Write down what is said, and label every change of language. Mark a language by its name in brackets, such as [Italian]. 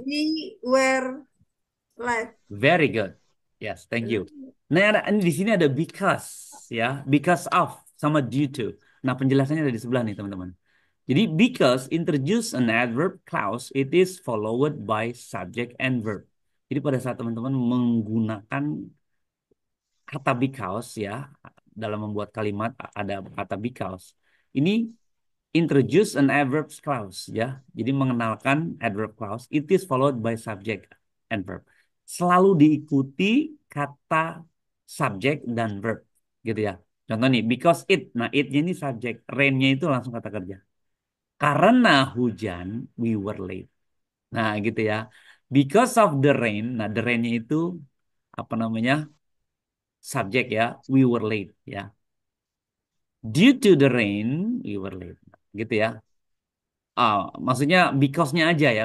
[English] we were late. Very good. Yes, thank you. [Indonesian] Nah, ini di sini ada [English] because ya, because of sama due to. [Indonesian] Nah, penjelasannya ada di sebelah nih, teman-teman. [English] Jadi because introduce an adverb clause, it is followed by subject and verb. [Indonesian] Jadi pada saat teman-teman menggunakan kata because ya dalam membuat kalimat ada kata because. [English] Ini introduce an adverb clause ya. [Indonesian] Jadi mengenalkan [English] adverb clause, it is followed by subject and verb. [Indonesian] Selalu diikuti kata subject dan verb gitu ya. Contoh nih, because it. Nah, it-nya ini subject, rain-nya itu langsung kata kerja. Karena hujan, [English] we were late. [Indonesian] Nah, gitu ya. [English] Because of the rain, [Indonesian] nah the rain-nya itu apa namanya? Subjek ya, [English] we were late ya. Due to the rain, we were late. [Indonesian] Gitu ya. Maksudnya because-nya aja ya.